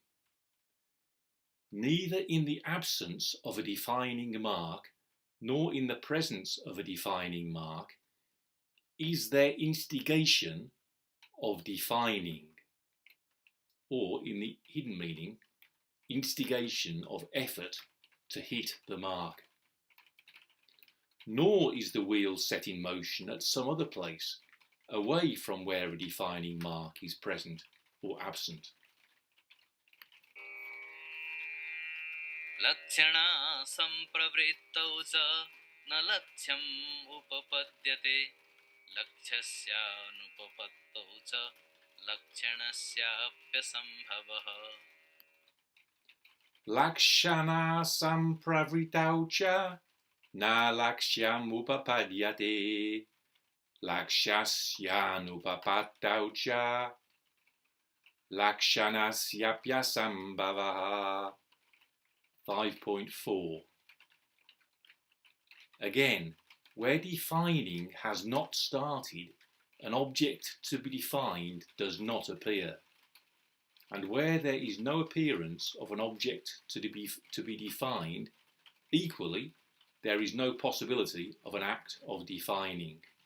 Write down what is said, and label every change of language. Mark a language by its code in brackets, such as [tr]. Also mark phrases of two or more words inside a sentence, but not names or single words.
[en] Neither in the absence of a defining mark nor in the presence of a defining mark is there instigation of defining, or in the hidden meaning, instigation of effort to hit the mark. Nor is the wheel set in motion at some other place, away from where a defining mark is present or absent. [sa] lakṣaṇā sampravrittau ca na lakṣyam upapadyate lakṣasyanupapattau ca lakṣaṇasyāpyasambhavah. lakṣaṇā sampravrittau ca na lakṣyam upapadyate lakṣasyanupapattau ca lakṣanasyāpyasambhavah. [en] 5.4. Again, where defining has not started, an object to be defined does not appear. And where there is no appearance of an object to be defined, equally, there is no possibility of an act of defining.